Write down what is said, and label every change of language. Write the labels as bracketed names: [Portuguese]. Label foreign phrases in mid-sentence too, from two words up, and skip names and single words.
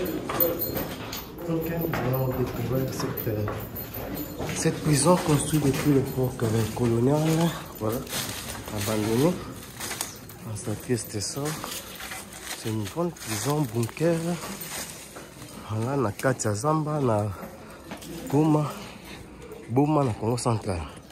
[French] Ok, nous allons découvrir cette prison construite depuis l'époque coloniale. Voilà, abandonnée. Dans sa pièce de sort. C'est une grande prison bunker. Voilà, [Lingala] na kati ya Zamba, na Goma, Boma, na Congo central.